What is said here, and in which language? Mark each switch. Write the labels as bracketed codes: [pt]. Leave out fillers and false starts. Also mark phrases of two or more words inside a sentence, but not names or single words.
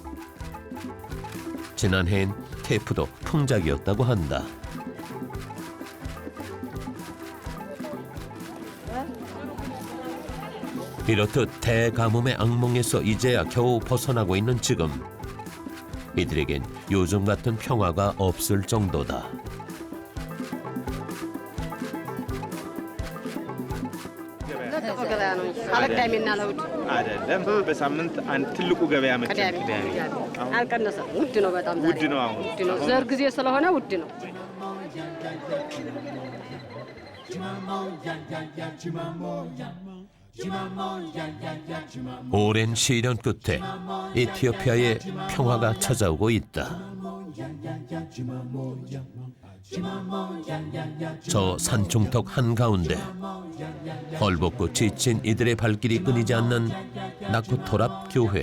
[ko] 지난해엔 테프도 풍작이었다고 한다. 이렇듯 대가뭄의 악몽에서 이제야 겨우 벗어나고 있는 지금, 이들에겐 요즘 같은 평화가 없을 정도다. [am] አይደለም በሳምንት አንድ ትልቁ ገበያ መቼ አልቀነሰም። ውድ ነው፣ በጣም ዛሬ ውድ ነው። አሁን ውድ ነው። ዘር ጊዜ ስለሆነ ውድ ነው። [ko] 오랜 시련 끝에 에티오피아의 평화가 찾아오고 있다. 저 산중턱 한가운데 헐벗고 지친 이들의 발길이 끊이지 않는 나쿠토랍 교회.